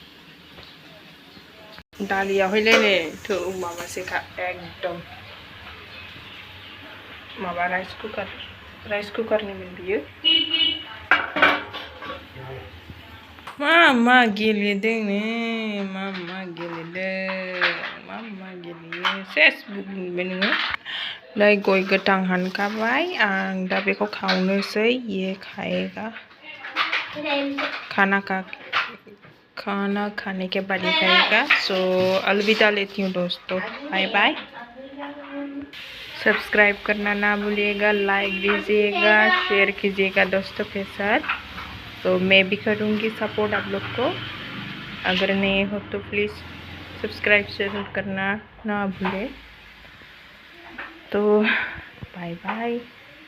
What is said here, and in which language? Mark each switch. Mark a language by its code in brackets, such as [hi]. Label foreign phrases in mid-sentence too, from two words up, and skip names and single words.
[brx] दालियावहायलाय नै थौ माबासोखा एकदम माबा राइस कुकारनिमोन बियो मा गेलेदों मा गेलेयो सेस बुंबाय नोङो नै गय गोथां हानखाबाय आं दा बेखौ खावनोसै [hi] ये खाएगा खाना खाने के बाद ही खाएगा सो अलविदा लेती हूँ दोस्तों बाय बाय सब्सक्राइब करना ना भूलिएगा लाइक दीजिएगा शेयर कीजिएगा दोस्तों के साथ तो मैं भी करूँगी सपोर्ट आप लोग को अगर नहीं हो तो प्लीज़ सब्सक्राइब जरूर करना ना भूलें तो बाय बाय।